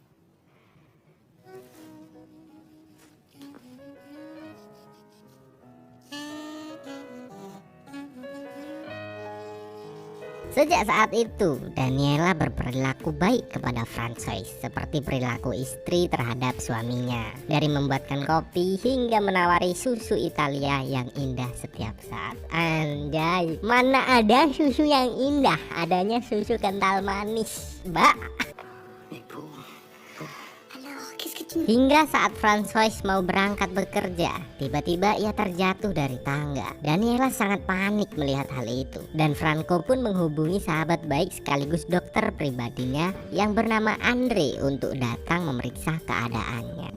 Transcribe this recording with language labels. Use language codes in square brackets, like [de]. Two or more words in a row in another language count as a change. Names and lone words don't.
[id] Sejak saat itu, Daniela berperilaku baik kepada Francois seperti perilaku istri terhadap suaminya. Dari membuatkan kopi hingga menawari susu Italia yang indah setiap saat. Anjay, mana ada susu yang indah, adanya susu kental manis, Mbak. [fr] Alors, qu'est-ce que tu... [id] Hingga saat Francois mau berangkat bekerja, tiba-tiba ia terjatuh dari tangga. Daniela sangat panik melihat hal itu, dan Franco pun menghubungi sahabat baik sekaligus dokter pribadinya yang bernama Andre untuk datang memeriksa keadaannya.